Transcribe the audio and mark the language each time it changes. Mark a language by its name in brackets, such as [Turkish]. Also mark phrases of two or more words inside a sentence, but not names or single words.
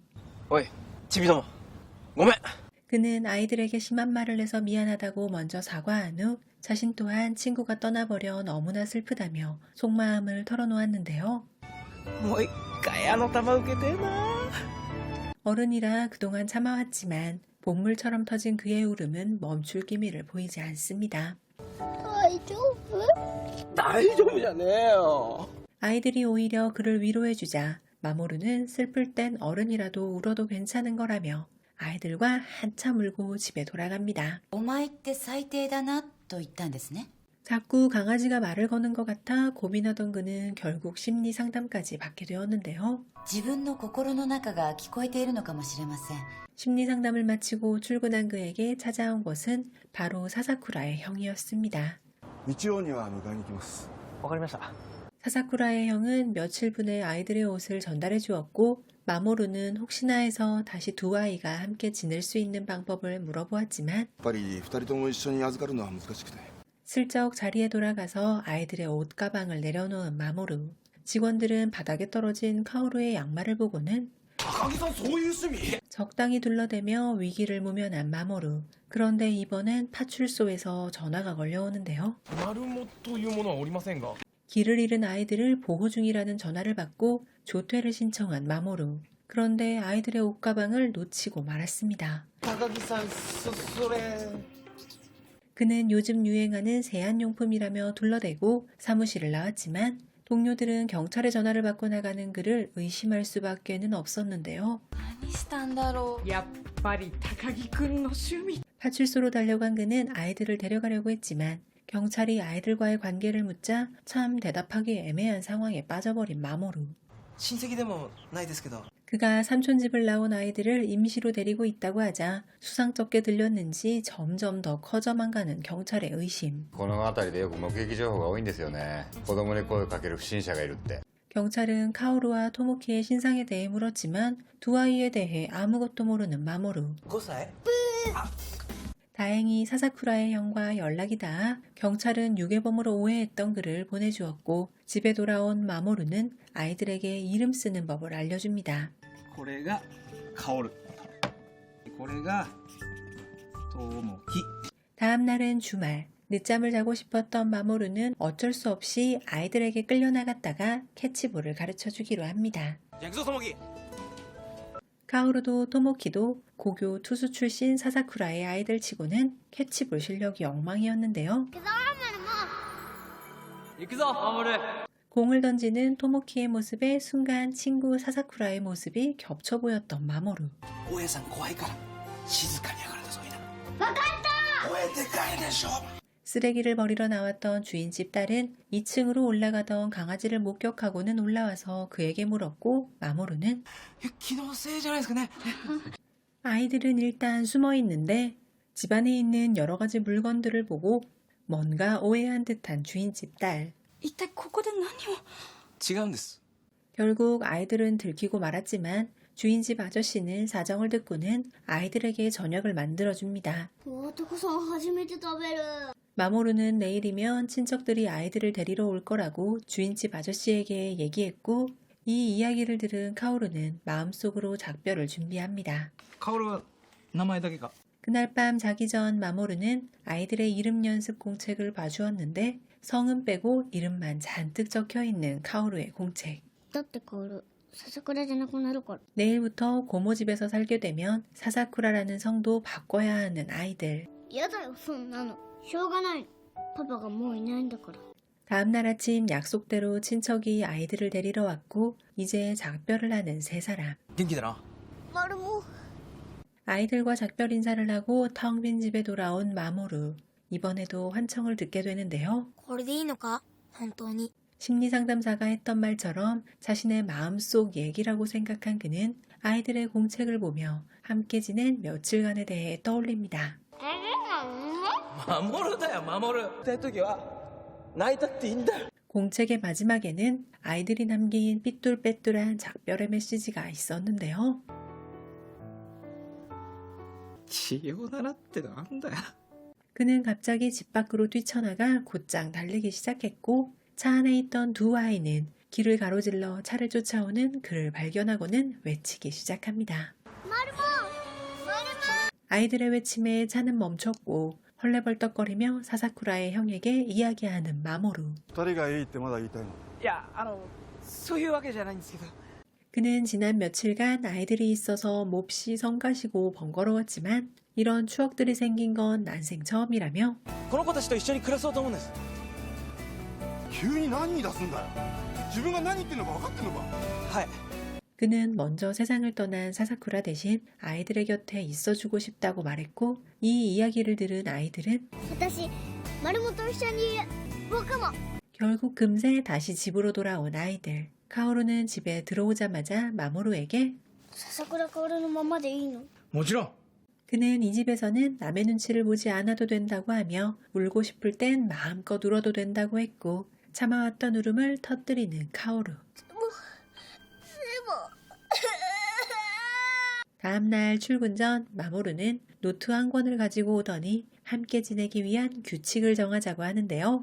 [Japanese] おい、チビども. ごめん. [Korean] 그는 아이들에게 심한 말을 해서 미안하다고 먼저 사과한 후 자신 또한 친구가 떠나버려 너무나 슬프다며 속마음을 털어놓았는데요. [Japanese] もう一回あの球受けてえな. [Korean] 어른이라 그동안 참아왔지만 본물처럼 터진 그의 울음은 멈출 기미를 보이지 않습니다. [Japanese] 大丈夫? 大丈夫じゃねえよ. [Korean] 아이들이 오히려 그를 위로해주자 마모루는 슬플 땐 어른이라도 울어도 괜찮은 거라며 아이들과 한참 울고 집에 돌아갑니다. [Japanese] お前って最低だなと言ったんですね. [Korean] 자꾸 강아지가 말을 거는 것 같아 고민하던 그는 결국 심리 상담까지 받게 되었는데요. [Japanese] 自分の心の中が聞こえているのかもしれません. [Korean] 심리 상담을 마치고 출근한 그에게 찾아온 것은 바로 사사쿠라의 형이었습니다. [Japanese] 日曜には迎えに行きます。わかりました. [Korean] 사사쿠라의 형은 며칠 분에 아이들의 옷을 전달해 주었고 마모루는 혹시나 해서 다시 두 아이가 함께 지낼 수 있는 방법을 물어보았지만 [Japanese] やっぱり2人とも一緒に預かるのは難しくて。 [Korean] 슬쩍 자리에 돌아가서 아이들의 옷가방을 내려놓은 마모루. 직원들은 바닥에 떨어진 카오루의 양말을 보고는 [Japanese] 高木さんそういう趣味? [Korean] 적당히 둘러대며 위기를 모면한 마모루. 그런데 이번엔 파출소에서 전화가 걸려오는데요. [Japanese] マルモというものはおりませんが. [Korean] 길을 잃은 아이들을 보호 중이라는 전화를 받고 조퇴를 신청한 마모루. 그런데 아이들의 옷가방을 놓치고 말았습니다. [Japanese] 高木さん、それ... [Korean] 그는 요즘 유행하는 세안용품이라며 둘러대고 사무실을 나왔지만 동료들은 경찰에 전화를 받고 나가는 그를 의심할 수밖에는 없었는데요. [Japanese] 何したんだろう。やっぱり高木くんの趣味。 [Korean] 파출소로 달려간 그는 아이들을 데려가려고 했지만 경찰이 아이들과의 관계를 묻자 참 대답하기 애매한 상황에 빠져버린 마모루. [Japanese] 親戚でもないですけど. [Korean] 그가 삼촌집을 나온 아이들을 임시로 데리고 있다고 하자 수상쩍게 들렸는지 점점 더 커져만 가는 경찰의 의심. [Japanese] この辺りでよく目撃情報が多いんですよね。子供に声をかける不審者がいるって。 [Korean] 경찰은 카오루와 토모키의 신상에 대해 물었지만 두 아이에 대해 아무것도 모르는 마모루. [Japanese] 5歳 [Korean] 다행히 사사쿠라의 형과 연락이 닿아 경찰은 유괴범으로 오해했던 그를 보내주었고 집에 돌아온 마모루는 아이들에게 이름 쓰는 법을 알려줍니다. [Japanese] これが薫これが友樹 [Korean] 다음 날은 주말. 늦잠을 자고 싶었던 마모루는 어쩔 수 없이 아이들에게 끌려나갔다가 캐치볼을 가르쳐주기로 합니다. [Japanese] じゃあ行くぞ友樹 [Korean] 카오루도 토모키도 고교 투수 출신 사사쿠라의 아이들 치고는 캐치볼 실력이 엉망이었는데요. [Japanese] 行くぞ守 [Korean] 공을 던지는 토모키의 모습에 순간 친구 사사쿠라의 모습이 겹쳐 보였던 마모루. [Japanese] 大家さん怖いから静かに上がるんだぞいな分かった声でかいでしょ [Korean] 쓰레기를 버리러 나왔던 주인집 딸은 2층으로 올라가던 강아지를 목격하고는 올라와서 그에게 물었고 마모루는 [Japanese] 気のせいじゃないですかね [Korean] 아이들은 일단 숨어 있는데 집안에 있는 여러 가지 물건들을 보고 뭔가 오해한 듯한 주인집 딸. [Japanese] 一体ここで何を。違うんです [Korean] 결국 아이들은 들키고 말았지만 주인집 아저씨는 사정을 듣고는 아이들에게 저녁을 만들어줍니다. [Japanese] 男さん初めて食べる [Korean] 마모루는 내일이면 친척들이 아이들을 데리러 올 거라고 주인집 아저씨에게 얘기했고 이 이야기를 들은 카오루는 마음속으로 작별을 준비합니다. [Japanese] 薫は名前だけか [Korean] 그날 밤 자기 전 마모루는 아이들의 이름 연습 공책을 봐주었는데 성은 빼고 이름만 잔뜩 적혀있는 카오루의 공책. [Japanese] だって薫笹倉じゃなくなるから [Korean] 내일부터 고모집에서 살게 되면 사사쿠라라는 성도 바꿔야 하는 아이들. [Japanese] 嫌だよそんなのしょうがないパパがもういないんだから [Korean] 다음날 아침 약속대로 친척이 아이들을 데리러 왔고 이제 작별을 하는 세 사람. [Japanese] 元気だなマルモ [Korean] 아이들과 작별 인사를 하고 텅 빈 집에 돌아온 마모루. 이번에도 환청을 듣게 되는데요. [Japanese] これでいいのか本当に [Korean] 심리상담사가 했던 말처럼 자신의 마음속 얘기라고 생각한 그는 아이들의 공책을 보며 함께 지낸 며칠간에 대해 떠올립니다. [Japanese] 守るだよ守るそういう時は泣いたっていいんだよ [Korean] 공책의 마지막에는 아이들이 남긴 삐뚤빼뚤한 작별의 메시지가 있었는데요. [Japanese] 血を習ってなんだよ [Korean] 그는 갑자기 집 밖으로 뛰쳐나가 곧장 달리기 시작했고 차 안에 있던 두 아이는 길을 가로질러 차를 쫓아오는 그를 발견하고는 외치기 시작합니다. 아이들의 외침에 차는 멈췄고 헐레벌떡거리며 사사쿠라의 형에게 이야기하는 마모루. [Japanese] 二人がいいってまだ言いたいの？いやそういうわけじゃないんですけど [Korean] 그는 지난 며칠간 아이들이 있어서 몹시 성가시고 번거로웠지만 이런 추억들이 생긴 건 난생 처음이라며 [Japanese] この子たちと一緒に暮らそうと思うんです急に何言い出すんだよ。自分が何言ってんのか分かってんのか？はい [Korean] 그는 먼저 세상을 떠난 사사쿠라 대신 아이들의 곁에 있어주고 싶다고 말했고 이 이야기를 들은 아이들은 [Japanese] 私マルモと一緒にいる僕も [Korean] 결국 금세 다시 집으로 돌아온 아이들. 카오루는 집에 들어오자마자 마모루에게 [Japanese] 笹倉薫のままでいいのもちろん [Korean] 그는 이 집에서는 남의 눈치를 보지 않아도 된다고 하며 울고 싶을 땐 마음껏 울어도 된다고 했고 참아왔던 울음을 터뜨리는 카오루. 다음날 출근 전 마모루는 노트 한 권을 가지고 오더니 함께 지내기 위한 규칙을 정하자고 하는데요.